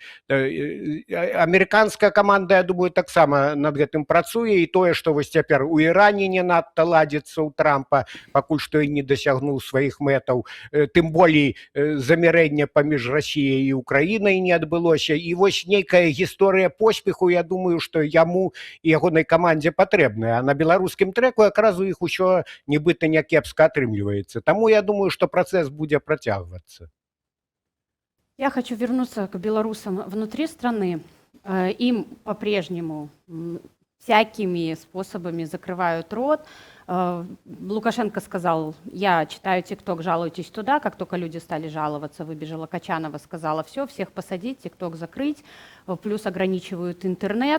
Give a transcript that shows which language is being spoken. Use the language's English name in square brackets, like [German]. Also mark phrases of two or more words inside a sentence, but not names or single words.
[Belarusian] Амерыканская каманда, я думаю, таксама над гэтым працуе, і тое, што вось цяпер у Іране не надта ладзіцца ў Трампа, пакуль што і не дасягнуў сваіх мэтаў, тым болей замірэння паміж Расіяй і Украінай не адбылося, і вось нейкая гісторыя поспеху, я думаю, што яму і ягонай камандзе патрэбная, а на беларускім трэку якраз у іх усё нібыта някепска атрымліваецца. Таму я думаю, што працэс будзе протягиваться. [Russian] Я хочу вернуться к белорусам внутри страны. Им по-прежнему всякими способами закрывают рот. Лукашенко сказал: я читаю ТикТок, жалуйтесь туда. Как только люди стали жаловаться, выбежала Качанова, сказала: все, всех посадить, ТикТок закрыть, плюс ограничивают интернет.